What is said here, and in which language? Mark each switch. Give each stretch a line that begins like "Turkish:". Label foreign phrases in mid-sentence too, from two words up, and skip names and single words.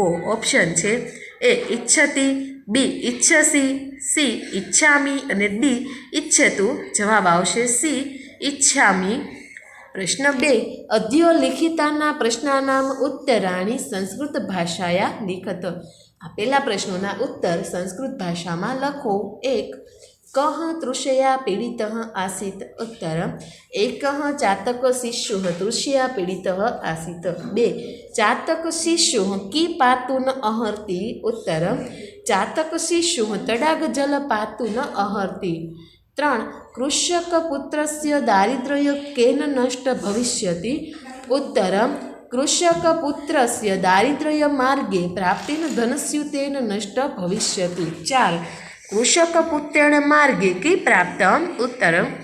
Gujarati: ઓપ્શન છે એ ઈચ્છતિ, બી ઈચ્છસી, સી ઈચ્છામી અને ડી ઈચ્છતુ. જવાબ આવશે સી ઈચ્છામી. પ્રશ્ન 2.
Sanskrit: अध्यो लिखिताना प्रश्नानाम उत्तराणी संस्कृत भाषाया लिखत.
Gujarati: આપેલા પ્રશ્નોના ઉત્તર સંસ્કૃત ભાષામાં લખો.
Sanskrit: 1. ક कः तृषया पीडितः आसीत् उत्तरम् एकः चातकशिशुः तृषया पीडितः आसीत् 2 चातकशिशुः की पातुं न अहर्ति उत्तरम् चातकशिशुः तडागजल पातुं न अहर्ति 3 कृषकपुत्रस्य दारिद्र्यं केन नष्ट भविष्यति उत्तरम् कृषकपुत्रस्य दारिद्र्यमार्गे प्राप्तेन धनस्यूतेन नष्ट भविष्यति 4 कृषकपुत्रेण मार्गे की प्राप्तम् उत्तरं